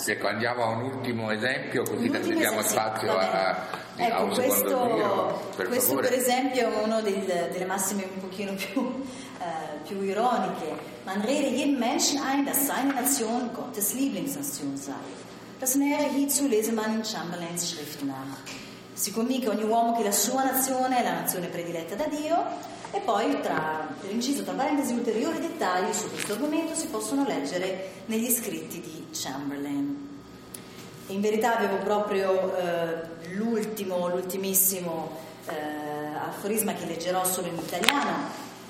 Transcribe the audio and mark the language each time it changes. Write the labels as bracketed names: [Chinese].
[Italian] Ecco, andiamo a un ultimo esempio, così da prendiamo spazio Per esempio è uno delle massime un pochino più ironiche. [German] Man rede jeden Menschen ein, dass seine Nation Gottes Lieblingsnation sei. Das nähere hierzu lese man in Chamberlains Schrift nach. [Italian] Si comunica ogni uomo che la sua nazione è la nazione prediletta da Dio. E poi, per inciso, tra parentesi, ulteriori dettagli su questo argomento si possono leggere negli scritti di Chamberlain. In verità avevo proprio l'ultimissimo aforisma che leggerò solo in italiano.